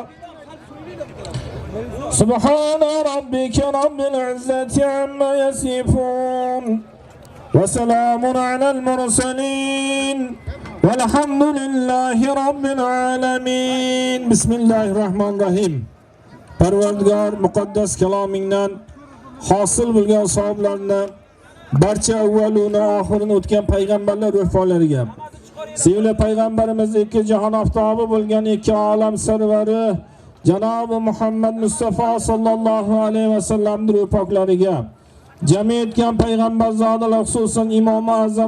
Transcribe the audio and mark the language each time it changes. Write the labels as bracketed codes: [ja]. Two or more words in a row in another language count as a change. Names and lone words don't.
[ar] سبحان ربك رب العزة عما يصفون وسلام على المرسلين والحمد لله رب العالمين بسم الله الرحمن الرحيم [uz] Parvardigor muqaddas kalomingdan hosil bo'lgan savoblarni barcha avvaluni oxirini o'tgan payg'ambarlar ruhlariga sevimli payg'ambarimiz ikki jahon oftobi bo'lgan ikki olam sarvari Janobi Muhammad Mustafa sallallohu alayhi va sallamning ruh poklariga jami etgan payg'ambar zotlar xususan Imom Azam